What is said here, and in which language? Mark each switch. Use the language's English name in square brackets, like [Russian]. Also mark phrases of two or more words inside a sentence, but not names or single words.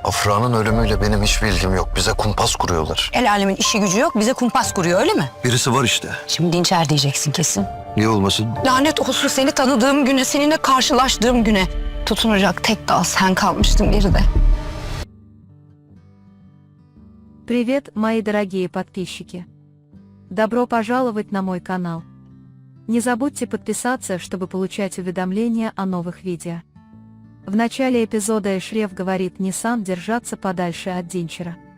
[Turkish] Afra'nın ölümüyle benim hiçbir ilgim yok. Bize kumpas kuruyorlar. El alemin işi gücü yok, bize kumpas kuruyor öyle mi? Birisi var işte. Şimdi Dinçer diyeceksin kesin. Niye olmasın? Lanet olsun seni tanıdığım güne, seninle karşılaştığım güne. Tutunacak tek dal sen kalmıştın geride. [Russian] Привет, мои дорогие подписчики! Добро пожаловать на мой канал. Не забудьте подписаться, чтобы получать уведомления о новых видео. В начале эпизода Эшреф говорит Нисан держаться подальше от Динчера.